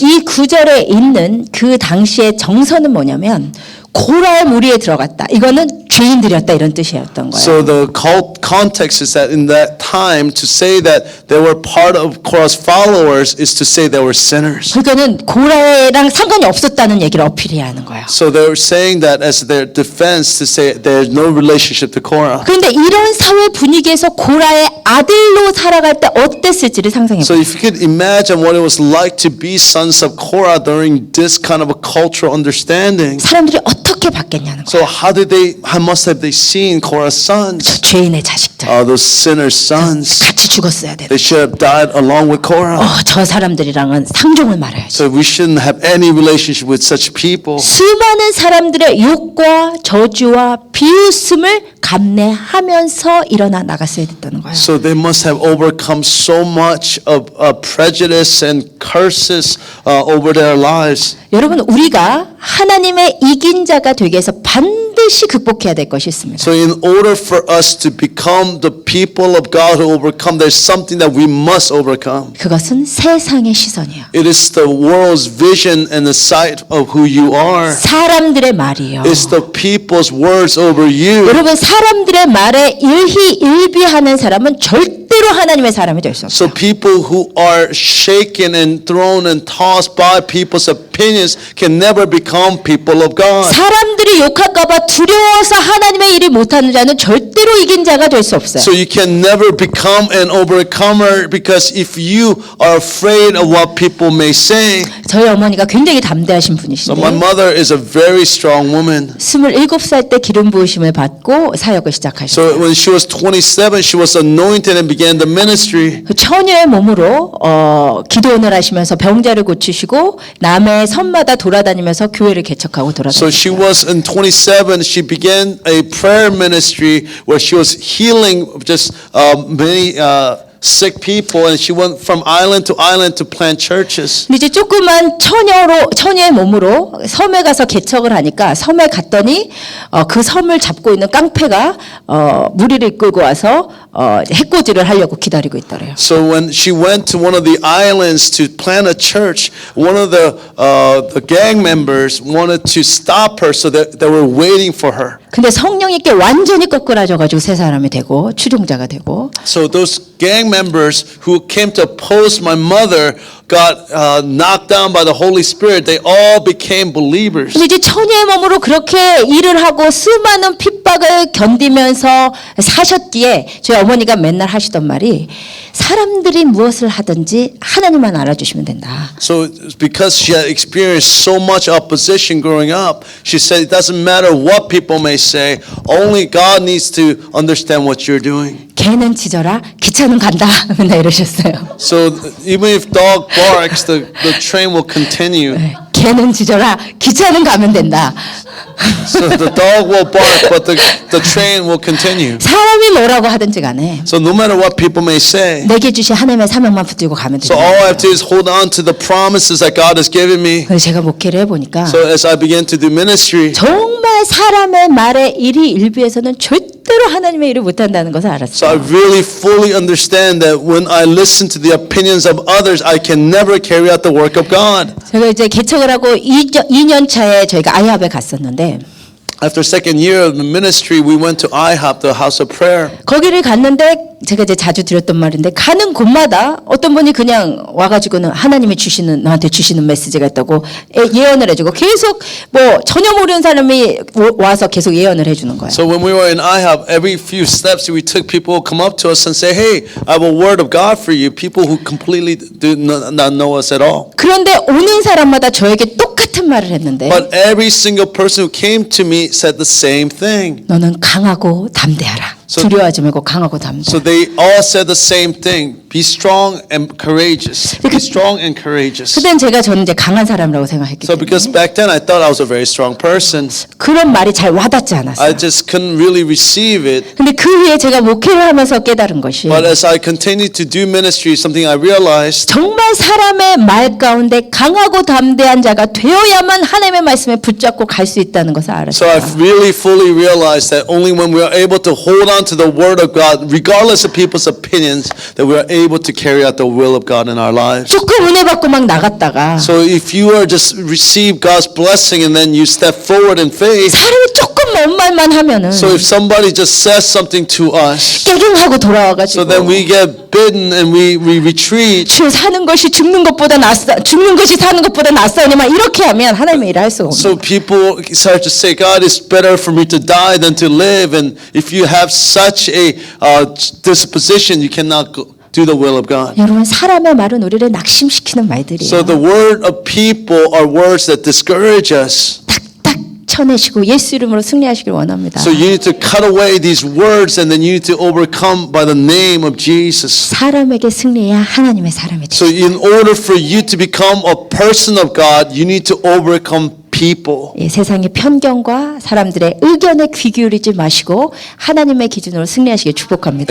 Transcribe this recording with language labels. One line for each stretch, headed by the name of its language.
Korean: 이 구절에 있는 그 당시의 정서는 뭐냐면 고라의 무리에 들어갔다. 이거는 죄인들이었다 이런 뜻이었던 거예요.
English: So the context is that in that time to say that they were part of Korah's followers is to say they were sinners.
Korean: 그러니까는 고라랑 상관이 없었다는 얘기를 어필해야 하는 거예요.
English: So they were saying that as their defense to say there's no relationship to Korah.
Korean: 그런데 이런 사회 분위기에서 고라의 아들로 살아갈 때 어땠을지를 상상해
English: So
Korean: 보세요.
English: if you could imagine what it was like to be sons of Korah during this kind of a cultural understanding.
Korean: 사람들이 어떻게 받겠냐는 거예요.
English: So how must have they seen Korah's sons?
Korean: 저 죄인의 자식들
English: Those sinners' sons.
Korean: 같이 죽었어야 돼.
English: They should have died along with Korah.
Korean: 저 사람들이랑은 상종을 말아야지.
English: So we shouldn't have any relationship with such people.
Korean: 수많은 사람들의 욕과 저주와 비웃음을 감내하면서 일어나 나갔어야 됐다는 거예요.
English: So they must have overcome so much of prejudice and curses over their lives.
Korean: 여러분 우리가 하나님의 이긴 자가 되기 위해서 반드시 극복해야 될 것이 있습니다.
English: So in order for us to become the people of God who overcome, there's something that we must overcome.
Korean: 그것은 세상의 시선이에요.
English: It is the world's vision and the sight of who you are.
Korean: 사람들의 말이요.
English: It's the people's words over you.
Korean: 여러분 사람들의 말에 일희일비하는 사람은 절대로 하나님의 사람이 될 수 없어요.
English: So people who are shaken and thrown and tossed by people's opinions can never become people of God.
Korean: 사람들이 욕할까 봐 두려워서 하나님의 일이 못하는 자는 절대로 이긴 자가 될 수 없어요.
English: So you can never become an overcomer because if you are afraid of what people may say.
Korean: 저희 어머니가 굉장히 담대하신
English: So my
Korean: 분이신데
English: mother is a very strong woman.
Korean: 27살 때 기름 부으심을 받고 사역을 시작하셨어요.
English: So when she was 27, she was anointed and began the ministry.
Korean: 그 처녀의 몸으로 기도원을 하시면서 병자를 고치시고 남의 섬마다 돌아다니면서 교회를 개척하고
English: So she
Korean: 돌아다녔어요.
English: was in 27, she began a prayer ministry where she was healing just many sick people, and she went from island to plant churches.
Korean: 근데 이제 조그만 처녀의 몸으로 섬에 가서 개척을 하니까 섬에 갔더니 그 섬을 잡고 있는 깡패가 무리를 이끌고 와서 해코지를 하려고 기다리고 있더래요.
English: So when she went to one of the islands to plant a church, one of the gang members wanted to stop her, so that they were waiting for her.
Korean: 근데 성령님께 완전히 거꾸라져가지고 새 사람이 되고 추종자가 되고
English: So those gang members who came to oppose my mother got knocked down by the Holy Spirit. They all became believers.
Korean: 근데 이제 처녀의 몸으로 그렇게 일을 하고 수많은 핍박을 견디면서 사셨기에 저희 어머니가 맨날 하시던 말이 사람들이 무엇을 하든지 하나님만 알아주시면 된다.
English: So because she had experienced so much opposition growing up, she said it doesn't matter what people may say, only God needs to understand what you're doing.
Korean: 개는 짖어라 기차는 간다 맨날 이러셨어요.
English: So even if dog barks, the train will continue.
Korean: 개는 짖어라 기차는 가면 된다.
English: So the dog will bark, but the train will continue.
Korean: 사람이 뭐라고 하든지 간에
English: So no matter what people may say,
Korean: 내게 주신 하나님의 사명만 붙들고 가면
English: so all I have to do is hold on to the promises that God has given me.
Korean: 그래서 제가 목회를 해보니까
English: So as I began to do ministry,
Korean: 정말 사람의 말에 일희일비해서는 절대로 하나님의 일을 못한다는 것을
English: so I
Korean: 알았어요.
English: really fully understand that when I listen to the opinions of others, I can never carry out the work of God.
Korean: 제가 이제 개척을 하고 2년 차에 저희가 아이합에 갔었는데
English: After second year of the ministry, we went to IHOP, the house of prayer.
Korean: 거기를 갔는데 제가 이제 자주 드렸던 말인데 가는 곳마다 어떤 분이 그냥 와가지고는 하나님이 나한테 주시는 메시지가 있다고 예언을 해주고 계속 뭐 전혀 모르는 사람이 와서 계속 예언을 해주는 거예요.
English: So when we were in IHOP, every few steps we took, people would come up to us and say, "Hey, I have a word of God for you." People who completely do not know us at all.
Korean: 그런데 오는 사람마다 저에게 똑같은 말을 했는데
English: But every single person who came to me said the same thing.
Korean: 너는 강하고 담대하라. 두려워하지 말고 강하고 담대.
English: So they all said the same thing. Be strong and courageous. Be strong and courageous.
Korean: 그땐 저는 이제 강한 사람이라고 생각했기
English: So
Korean: 때문에
English: because back then I thought I was a very strong person,
Korean: 그런 말이 잘 와닿지
English: I
Korean: 않았어요.
English: just couldn't really receive it.
Korean: 근데 그 후에 제가 목회를 하면서 깨달은 것이
English: But as I continued to do ministry, something I realized
Korean: 정말 사람의 말 가운데 강하고 담대한 자가 되어야만 하나님의 말씀에 붙잡고 갈 수 있다는 것을
English: So I've
Korean: 알았어요.
English: really fully realized that only when we are able to hold on to the word of God, regardless of people's opinions, that we are able to carry out the will of God in our lives.
Korean: 조금 은혜 받고 막 나갔다가
English: So if you are just receive God's blessing and then you step forward in faith,
Korean: 사람이 조금 먼 말만 하면은
English: so if somebody just says something to us,
Korean: 깨갱하고
English: so
Korean: 돌아와가지고
English: then we get bitten and we retreat.
Korean: 주여 사는 것이 죽는 것보다 낫사 죽는 것이 사는 것보다 낫사오니만 이렇게 하면 하나님의 일을 할 수가 없는
English: So people start to say, God, it's better for me to die than to live. And if you have such a disposition, you cannot do the will of God.
Korean: 여러분 사람의 말은 우리를 낙심시키는 말들이에요.
English: So the word of people are words that discourage us.
Korean: 탁탁 쳐내시고 예수 이름으로 승리하시길 원합니다.
English: So you need to cut away these words and then you need to overcome by the name of Jesus.
Korean: 사람에게 승리해야 하나님의 사람이
English: So
Korean: 되죠.
English: in order for you to become a person of God, you need to overcome people.
Korean: 예, 세상의 편견과 사람들의 의견에 귀 기울이지 마시고 하나님의 기준으로 승리하시길 축복합니다.